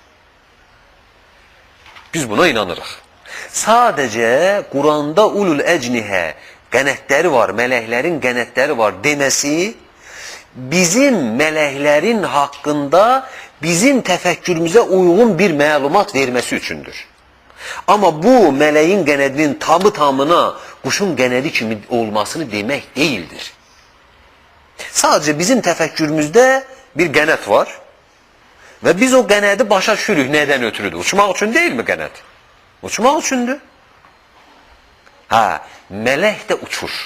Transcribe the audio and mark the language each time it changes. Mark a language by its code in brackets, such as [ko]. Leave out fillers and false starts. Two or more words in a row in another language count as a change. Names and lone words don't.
[az] Biz buna inanırıq. Sadəcə Quranda [ar] أولي أجنحة [az] qənətləri var, mələklərin qənətləri var deməsi bizim mələklərin haqqında bizim təfəkkürümüzə uyğun bir məlumat verməsi üçündür. [tr] Ama bu meleğin genedinin tamı tamına kuşun genedi kimi olmasını demek değildir. Sadece bizim tefekkürümüzde bir genet var. [az] Ve biz o genedi başa düşürük neden ötürüdür. [tr] Uçmak için değil mi genet? Uçmak içindir. Ha, melek de uçur.